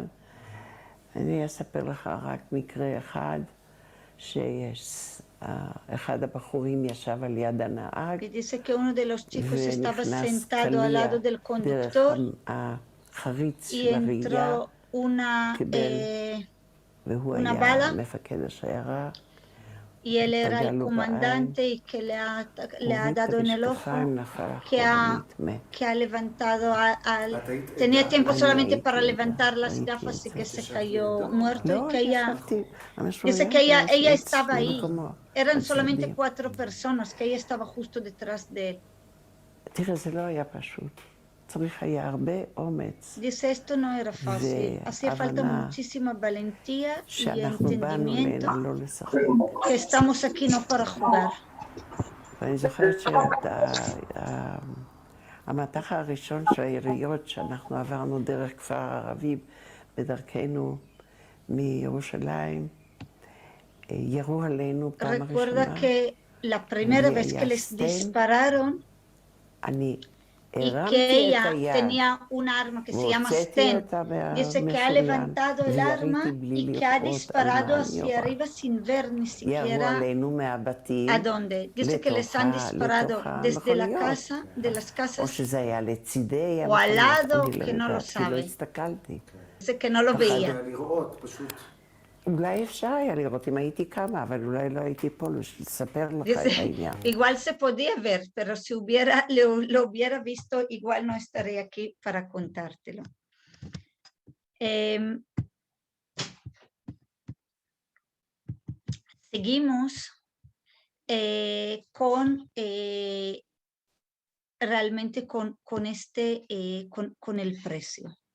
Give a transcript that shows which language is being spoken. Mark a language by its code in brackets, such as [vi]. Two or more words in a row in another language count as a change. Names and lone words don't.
[he] אני אספר לך רק מקרה אחד, אחד הבחורים ישב על יד הנהג, ונכנס קליע דרך החריץ של הראייה, קיבל, והוא היה מפקד השיירה. [es] Y él era el comandante y que le ha dado en el ojo, que ha levantado, tenía tiempo solamente para levantar las gafas y que se cayó muerto y que ella, dice que ella estaba ahí, eran solamente 4 personas, que ella estaba justo detrás de él. Dice, esto no era fácil, hacía falta muchísima valentía y entendimiento que estamos aquí no para jugar. [he] ואני זוכרת שהמטח הראשון של העיריות שאנחנו עברנו דרך כפר ערבים בדרכנו מירושלים, ירו עלינו פעם הראשונה. [es] Recuerda que la primera vez que les dispararon, y que ella tenía un arma que se llama Sten. Dice que ha levantado el arma y que ha disparado hacia arriba sin ver ni siquiera a dónde. Dice que les han disparado desde la casa, de las casas, o al lado, que no lo sabe. Dice que no lo veía. [he] אולי אפשר היה לראות אם הייתי קמה, אבל אולי לא הייתי פה לספר לך את העניין. [es] Igual se podía ver, pero si lo hubiera visto, igual no estaría aquí para contártelo. Seguimos realmente con el precio.